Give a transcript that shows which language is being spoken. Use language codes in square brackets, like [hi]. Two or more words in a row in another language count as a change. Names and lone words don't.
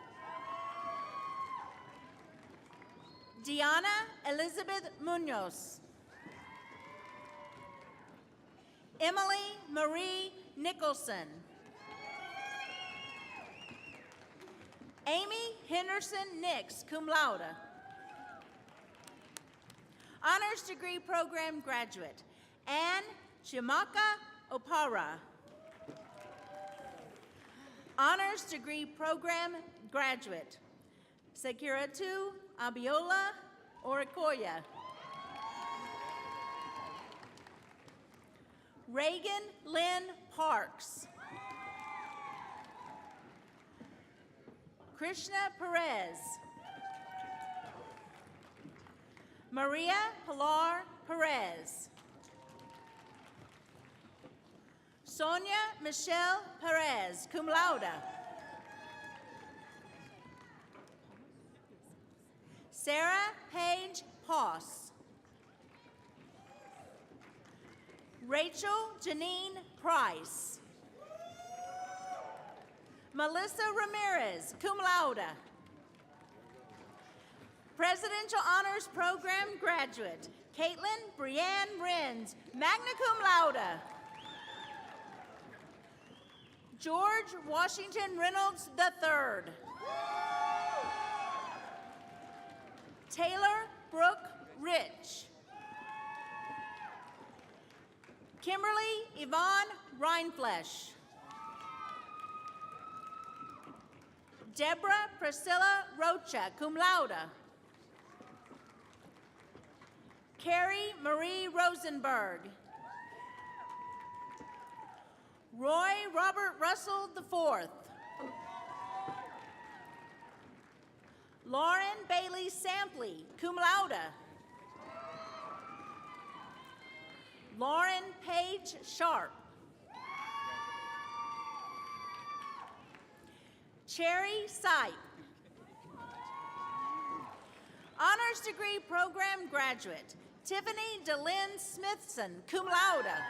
[en] Deanna Elizabeth Munoz. Emily Marie Nicholson. Amy Henderson Nix, [la] cum laude. [en] Honors degree program graduate, Anne Chimaka Opara. Honors degree program graduate, Sekiratu Abiola Orikoya. Reagan Lynn Parks. Krishna Perez. Maria Pilar Perez. Sonia Michelle Perez, [la] cum laude. [en] Sarah Paige Poss. Rachel Janine Price. Melissa Ramirez, [la] cum laude. [en] Presidential Honors Program graduate, Caitlin Brianne Renz, [la] magna cum laude. [en] George Washington Reynolds III. Taylor Brooke Rich. Kimberly Yvonne Reinflesch. Deborah Priscilla Rocha, [la] cum laude. [en] Carrie Marie Rosenberg. Roy Robert Russell IV. Lauren Bailey Sampley, [la] cum laude. [en] Lauren Page Sharp. Cherry Sipe. Honors degree program graduate, Tiffany DeLynn Smithson, [la] cum laude.